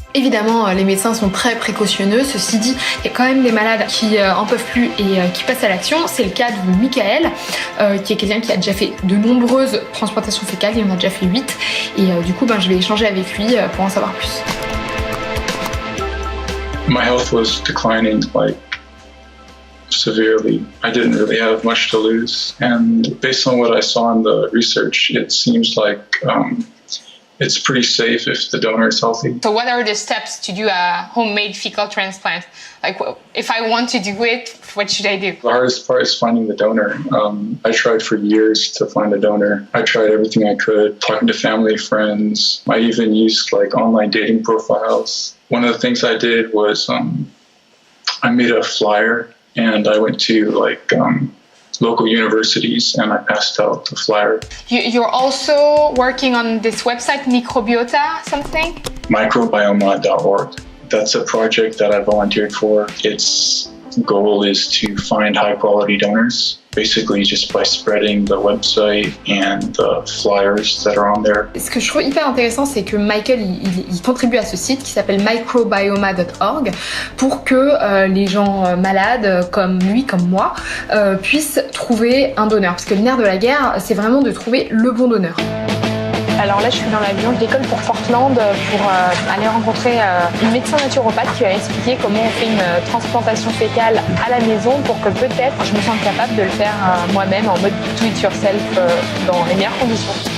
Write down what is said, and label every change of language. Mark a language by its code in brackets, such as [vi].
[fr] Évidemment, les médecins sont très précautionneux. Ceci dit, il y a quand même des malades qui en peuvent plus et qui passent à l'action. C'est le cas de Michael, qui est quelqu'un qui a déjà fait de nombreuses transplantations fécales. Il en a déjà fait 8. Et du coup, je vais échanger avec lui pour en savoir plus. [en] My health was declining severely. I didn't really have much to lose. And based on what I saw in the research, it seems like it's pretty safe if the donor is healthy. So what are the steps to do a homemade fecal transplant? Like, if I want to do it, what should I do? The hardest part is finding the donor. I tried for years to find a donor. I tried everything I could, talking to family, friends. I even used online dating profiles. One of the things I did was I made a flyer and I went to local universities and I passed out the flyer. You're also working on this website, Microbiota something? Microbioma.org. That's a project that I volunteered for. It's goal is to find high quality donors, basically just by spreading the website and the flyers that are on there. [fr] Ce que je trouve hyper intéressant, c'est que Michael il contribue à ce site qui s'appelle microbioma.org pour que les gens malades comme lui, comme moi, puissent trouver un donneur. Parce que le nerf de la guerre, c'est vraiment de trouver le bon donneur. Alors là, je suis dans l'avion, je décolle pour Portland pour aller rencontrer une médecin naturopathe qui va expliquer comment on fait une transplantation fécale à la maison pour que peut-être je me sente capable de le faire moi-même en mode [en] do it yourself [fr] dans les meilleures conditions.